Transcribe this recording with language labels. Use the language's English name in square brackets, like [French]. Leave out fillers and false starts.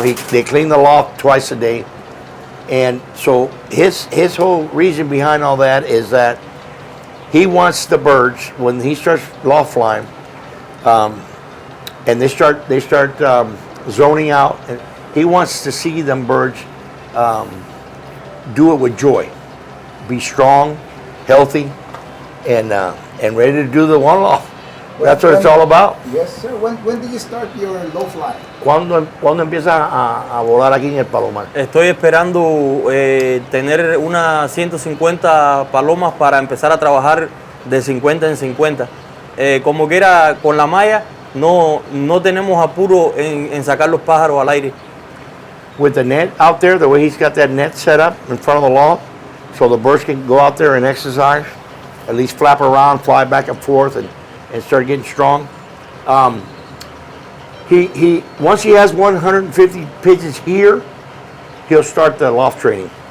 [English] They clean the loft twice a day, and so his whole reason behind all that is that he wants the birds, when he starts loft flying, and they start zoning out, and he wants to see them birds do it with joy, be strong, healthy, and ready to do the one loft. That's what it's all about. Yes, sir. When did you start your low fly? [Spanish] ¿Cuándo empieza a volar aquí en el Palomar? Estoy esperando tener unas 150 palomas para empezar a trabajar de 50 en 50. Como quiera, con la malla no tenemos apuro en sacar los pájaros al aire. [English] With the net out there, the way he's got that net set up in front of the loft, so the birds can go out there and exercise, at least flap around, fly back and forth, and start getting strong. He once he has 150 pigeons here, he'll start the loft training.